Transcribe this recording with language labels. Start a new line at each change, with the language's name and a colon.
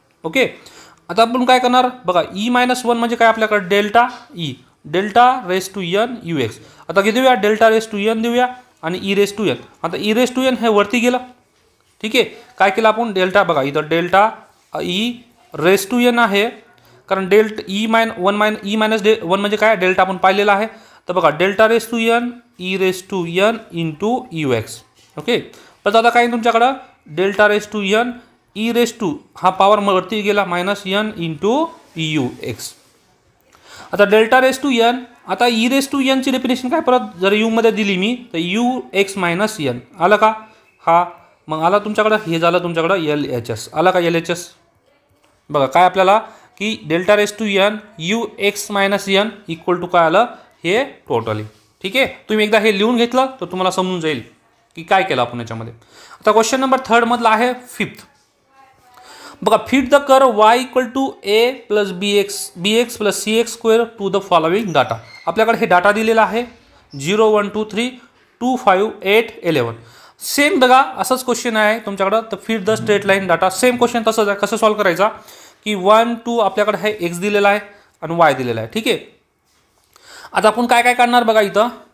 Marathi: Okay, आता आपण काय करणार बघा ई मायनस 1 म्हणजे काय आपल्याकडे delta E, delta raise to N you x. आता किती देऊया डेल्टा रेस टू एन देऊया आणि ई रेस टू एन. आता ई रेस टू एन हे वरती गेलं. ठीक आहे, काय केलं आपण डेल्टा बघा इथं delta E raise to N आहे, कारण ई मायनस 1 म्हणजे काय डेल्टा आपण पाहिलेला आहे. तर बघा delta raise to N E raise to N into you x. Okay, पण आता काय तुमच्याकडं delta raise to N E raise to हा पॉवर वरती गेला minus N into you x. आता डेल्टा रेस टू एन, आता ई रेस टू एनची डेफिनेशन काय परत जर यू मध्ये दिली मी तर यू एक्स मायनस एन आलं का. हा मग आला तुमच्याकडं हे झालं तुमच्याकडं एल एच एस आला का एल एच एस. बघा काय आपल्याला की delta raise to N you x minus N equal to काय आलं हे टोटली. ठीक आहे, तुम्ही एकदा हे लिहून घेतलं तर तुम्हाला समजून जाईल की काय केलं आपण याच्यामध्ये. आता क्वेश्चन नंबर 3 मधला आहे 5th.
English: बघा fit the curve y equal to A plus B X plus C X square to the following data.
Marathi: आपल्याकडे हे डाटा दिलेला आहे 0 1 2 3 2 5 8 11. सेम बघा असंच क्वेश्चन आहे तुमच्याकडं. तर
English: fit the straight line data
Marathi: same question तसंच आहे. कसं सॉल्व करायचा की 1 2 आपल्याकडे हे एक्स दिलेला आहे आणि वाय दिलेला आहे. ठीक आहे, आता आपण काय काय काढणार बघा इथं.